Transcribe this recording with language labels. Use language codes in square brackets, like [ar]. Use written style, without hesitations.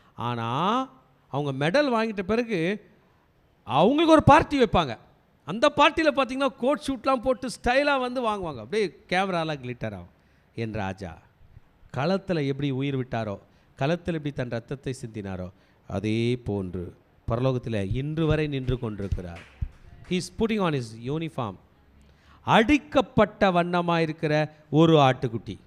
[ta] ஆனால் அவங்க மெடல் வாங்கிட்ட பிறகு அவங்களுக்கு ஒரு பார்ட்டி வைப்பாங்க. அந்த பார்ட்டியில் பார்த்தீங்கன்னா கோட் ஷூட்லாம் போட்டு ஸ்டைலாக வந்து வாங்குவாங்க, அப்படியே கேமராலாம் கிளிட்டர் ஆகும். என் ராஜா களத்தில் எப்படி உயிர் விட்டாரோ, களத்தில் எப்படி தன் ரத்தத்தை சிந்தினாரோ, அதே போன்று பரலோகத்தில் இன்று வரை நின்று கொண்டிருக்கிறார். [en] He is putting on his uniform. [ta] அடிக்கப்பட்ட வண்ணமாக இருக்கிற ஒரு ஆட்டுக்குட்டி.